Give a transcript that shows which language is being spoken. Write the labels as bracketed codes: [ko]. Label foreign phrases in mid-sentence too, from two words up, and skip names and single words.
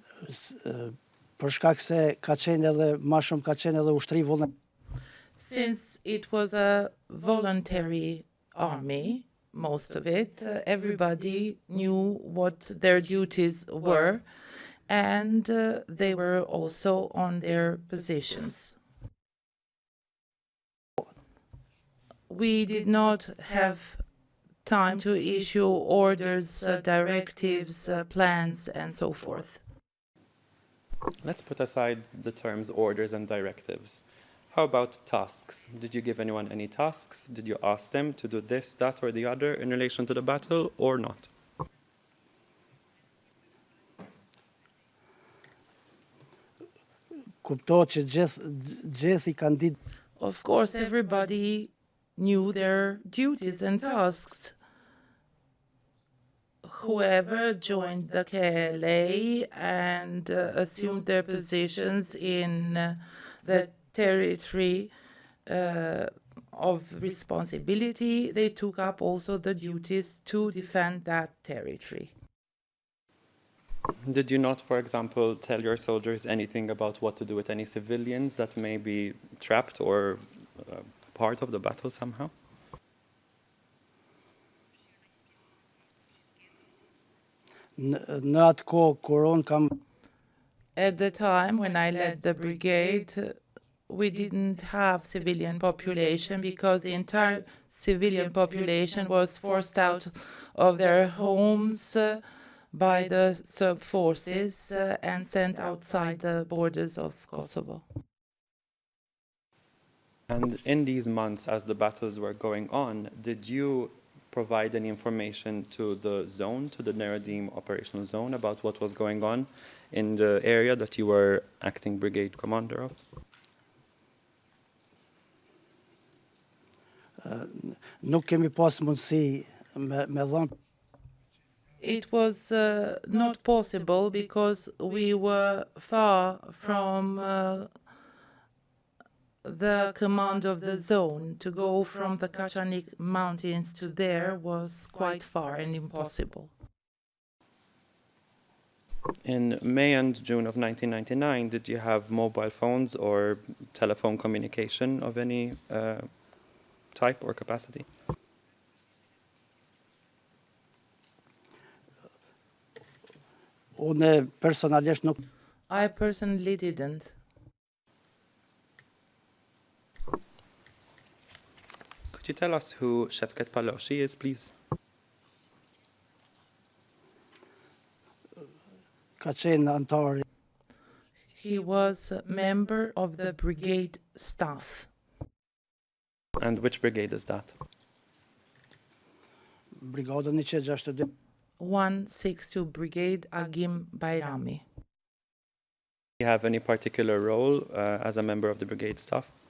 [sq] për shkak se ka qenë edhe më shumë ka qenë edhe ushtri vullnet. [en] Since it was a voluntary army, most of it, everybody knew what their duties were, and they were also on their positions. We did not have time to issue orders, directives, plans, and so forth. Let's put aside the terms orders and directives. How about tasks? Did you give anyone any tasks? Did you ask them to do this, that, or the other in relation to the battle, or not? [sq] Kuptohet që gjithë I kanë ditë. [en] Of course, everybody knew their duties and tasks. Whoever joined the KLA and assumed their positions in the territory of responsibility, they took up also the duties to defend that territory. Did you not, for example, tell your soldiers anything about what to do with any civilians that may be trapped or part of the battle somehow? [sq] Në atë kohë kur unë kam. [en] At the time when I led the brigade, we didn't have civilian population because the entire civilian population was forced out of their homes by the Serb forces and sent outside the borders of Kosovo. And in these months, as the battles were going on, did you provide any information to the zone, to the Neradim operational zone, about what was going on in the area that you were acting brigade commander of? [sq] Nuk kemi pas mundësi me dhënë. [en] It was not possible because we were far from the command of the zone. To go from the Kachanik mountains to there was quite far and impossible. In May and June of 1999, did you have mobile phones or telephone communication of any type or capacity? [sq] Unë personalisht nuk. [en] I personally didn't. Could you tell us who Shevket Paloshi is, please? [sq] Ka qenë antar. [en] He was a member of the brigade staff. And which brigade is that? [sq] Brigada 162. [en] 162 Brigade Agim Bayrami. Do you have any particular role as a member of the brigade staff?